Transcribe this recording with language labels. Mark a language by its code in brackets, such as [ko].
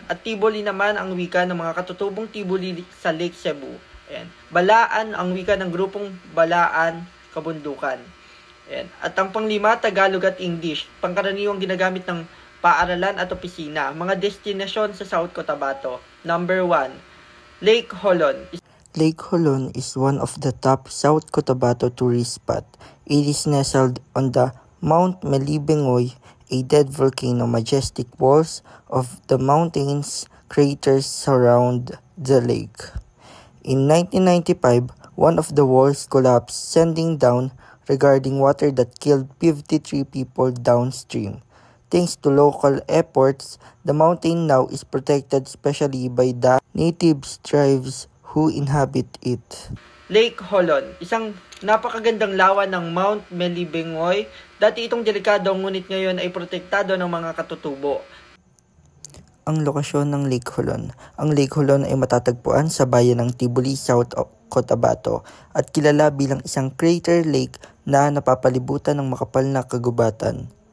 [tl] At Tiboli naman ang wika ng mga katutubong Tiboli sa Lake Cebu. Balaan ang wika ng grupong Balaan, Kabundukan. At ang panglima, Tagalog at English, pangkaraniwang ginagamit ng paaralan at opisina. Mga destinasyon sa South Cotabato. [en] Number 1, Lake Holon. Lake Holon is one of the top South Cotabato tourist spot. It is nestled on the Mount Melibingoy, a dead volcano. Majestic walls of the mountains craters surround the lake. In 1995, one of the walls collapsed, sending down regarding water that killed 53 people downstream. Thanks to local efforts, the mountain now is protected especially by the native tribes who inhabit it. [tl] Lake Holon, isang napakagandang lawa ng Mount Melibingoy. Dati itong delikado ngunit ngayon ay protektado ng mga katutubo. Ang lokasyon ng Lake Holon. Ang Lake Holon ay matatagpuan sa bayan ng Tibuli, South Cotabato at kilala bilang isang crater lake na napapalibutan ng makapal na kagubatan.